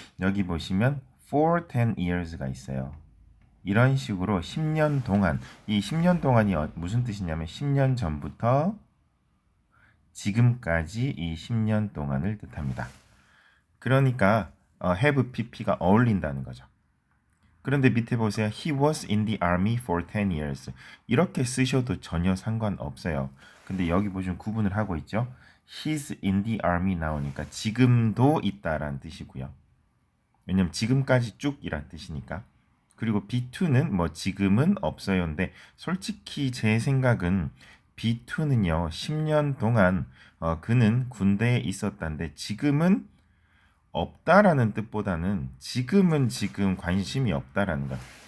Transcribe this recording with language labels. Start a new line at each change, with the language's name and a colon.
Korean: 여기 보시면
English: for 10 years
Korean: 가 있어요. 이런 식으로 10년 동안, 이 10년 동안이 무슨 뜻이냐면 10년 전부터 지금까지 이 10년 동안을 뜻합니다. 그러니까 have pp가 어울린다는 거죠. 그런데 밑에 보세요.
English: He was in the army for 10 years.
Korean: 이렇게 쓰셔도 전혀 상관없어요. 근데 여기 보시면 구분을 하고 있죠.
English: He's in the army
Korean: 나오니까 지금도 있다라는 뜻이고요. 왜냐면 지금까지 쭉이란 뜻이니까. 그리고 B2는 뭐 지금은 없어요인데 솔직히 제 생각은 B2는요 10년 동안 그는 군대에 있었다는데 지금은 없다라는 뜻보다는 지금은 지금 관심이 없다라는 것.